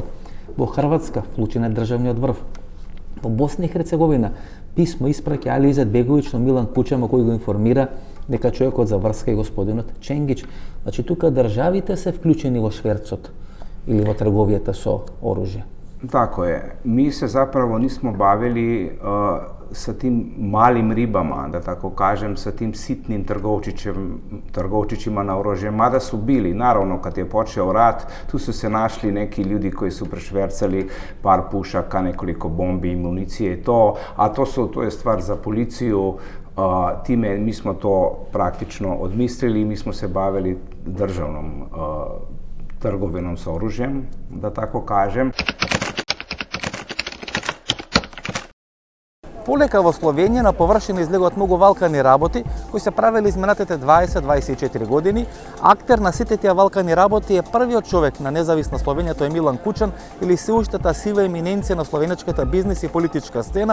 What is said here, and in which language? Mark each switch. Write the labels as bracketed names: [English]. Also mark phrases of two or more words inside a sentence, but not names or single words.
[Macedonian] Во Хрватска вклучен е државниот врв. Во Босна и Херцеговина писмо испраќа Али Изетбеговиќ на Милан Кучема, кој го информира дека човекот за врска е господинот Ченгич. Значи тука државите се вклучени во шверцот или во трговијата со оружје. [Croatian] Тако е. Mi se zapravo nismo bavili sa tim malim ribama, da tako kažem, sa tim sitnim trgovčićima na oružje, mada su bili, naravno kad je počeo rat, tu su se našli neki ljudi koji su prešvercali par pušaka, nekoliko bombi i municije i to, a to je stvar za policiju. Time mi smo to praktično odmislili i mi smo se bavili državnom trgovinom s oružjem, da tako kažem. [Macedonian] Полека во Словенија на површина излегуваат многу валкани работи кои се правели изминатите 20-24 години. Актер на сите тие валкани работи е првиот човек на независна Словенија, тој е Милан Кучан, или се уштата сива еминенција на словенечката бизнес и политичка сцена.